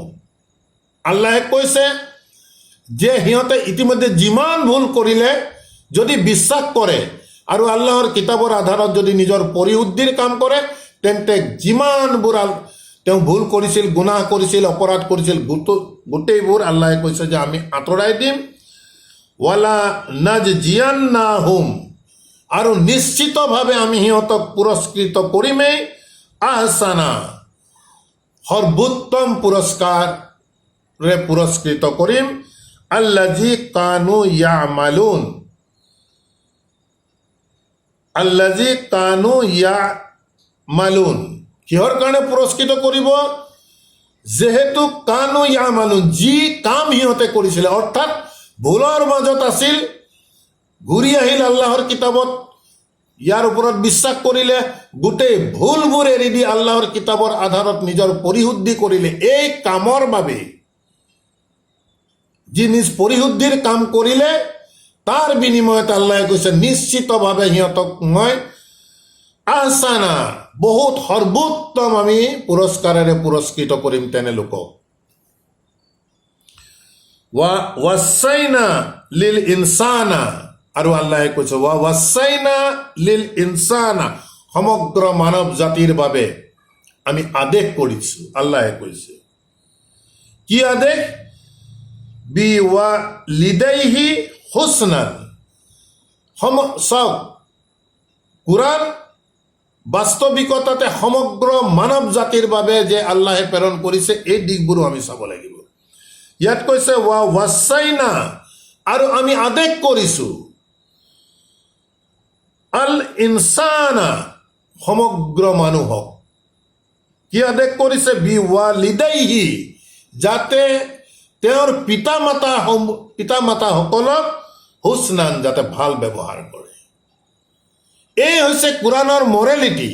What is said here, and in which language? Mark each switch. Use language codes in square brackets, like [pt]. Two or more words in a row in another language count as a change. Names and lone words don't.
[as] আল্লাহে কৈছে যে সিহঁতে ইতিমধ্যে যিমান ভুল কৰিলে যদি বিশ্বাস কৰে আৰু আল্লাহৰ কিতাপৰ আধাৰত যদি নিজৰ পৰিশুদ্ধিৰ কাম কৰে, তেন্তে যিমানবোৰ তেওঁ ভুল কৰিছিল, গুনাহ কৰিছিল, অপৰাধ কৰিছিল, গোটেইবোৰ আল্লাহে কৈছে যে আমি আঁতৰাই দিম। [ar] ولنجزينهم, [as] আৰু নিশ্চিতভাৱে আমি সিহঁতক পুৰস্কৃত কৰিমেই, আহসানা, সৰ্বোত্তম পুৰস্কাৰে পুৰস্কৃত কৰিম, [ar] الذي كانوا يعملون، الذي كانوا يعملون. [as] কিহৰ কাৰণে পুৰস্কৃত কৰিব? যেহেতু [ar] كانوا يعملون, [as] যি কাম সিহঁতে কৰিছিলে, অৰ্থাৎ ভুলৰ মাজত আছিল, ঘূৰি আহিল আল্লাহৰ কিতাপত, ইয়াৰ ওপৰত বিশ্বাস কৰিলে, গোটেই ভুলবোৰ এৰি দি আল্লাহৰ কিতাপৰ আধাৰত নিজৰ পৰিশুদ্ধি কৰিলে, এই কামৰ বাবে যি নিজ পৰিশুদ্ধিৰ কাম কৰিলে, তাৰ বিনিময়ত আল্লাহে কৈছে নিশ্চিতভাৱে সিহঁতক মই আহসানা, বহুত সৰ্বোত্তম আমি পুৰস্কাৰেৰে পুৰস্কৃত কৰিম তেনে লোকক। [ar] ووصينا للإنسان, [as] আৰু আল্লাহে কৈছে [ar] ووصينا للإنسان, [as] সমগ্ৰ মানৱ জাতিৰ বাবে আমি আদেশ কৰিছোঁ। আল্লাহে কৈছে কি আদেশ? [ar] بوالديه حسنا. [as] চাওক, কোৰাণ বাস্তৱিকতাতে সমগ্ৰ মানৱ জাতিৰ বাবে যে আল্লাহে প্ৰেৰণ কৰিছে, এই দিশবোৰো আমি চাব লাগিব। ইয়াত কৈছে ৱাছাইনা, আৰু আমি আদেশ কৰিছোঁ, [ar] الإنسان, [as] সমগ্ৰ মানুহক। কি আদেশ কৰিছে? বিৱালিদাইহি, যাতে তেওঁৰ পিতা মাতাসকলক হুসনান, যাতে ভাল ব্যৱহাৰ কৰে। এই হৈছে কোৰাণৰ মৰেলিটি।